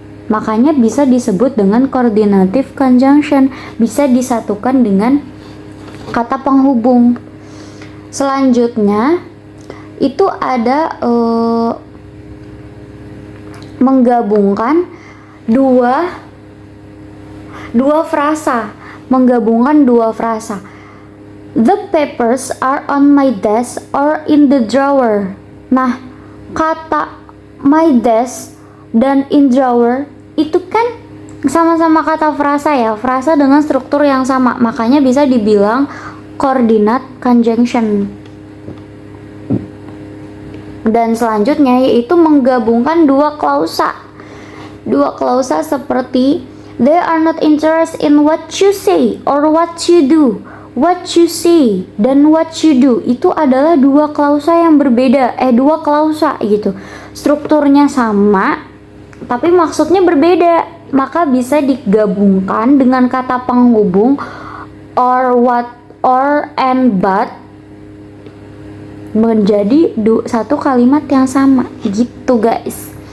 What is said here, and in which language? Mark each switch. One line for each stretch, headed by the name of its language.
Indonesian: Makanya bisa disebut dengan coordinative conjunction, bisa disatukan dengan kata penghubung. Selanjutnya itu ada menggabungkan dua frasa. Menggabungkan dua frasa.
English: The papers are on my desk or in the drawer.
Indonesian: Nah, kata
English: my desk
Indonesian: dan
English: in drawer
Indonesian: itu kan sama-sama kata frasa ya, frasa dengan struktur yang sama, makanya bisa dibilang coordinate conjunction. Dan selanjutnya yaitu menggabungkan dua klausa. Dua klausa seperti
English: they are not interested in what you say or what you do what you say
Indonesian: dan
English: what you do
Indonesian: itu adalah dua klausa yang berbeda, dua klausa gitu. Strukturnya sama, tapi maksudnya berbeda, maka bisa digabungkan dengan kata penghubung or, what, or, and, but menjadi satu kalimat yang sama gitu guys.